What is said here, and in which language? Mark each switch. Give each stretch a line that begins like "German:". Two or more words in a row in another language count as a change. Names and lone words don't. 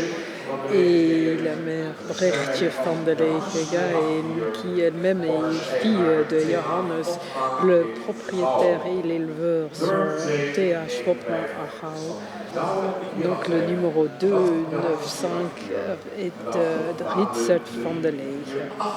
French: Et la mère Brechtje van der Legen, qui elle-même est fille de Johannes. Le propriétaire et l'éleveur sont T.H. Hopman Achau. Donc le numéro 295 est de Richard van der Legen.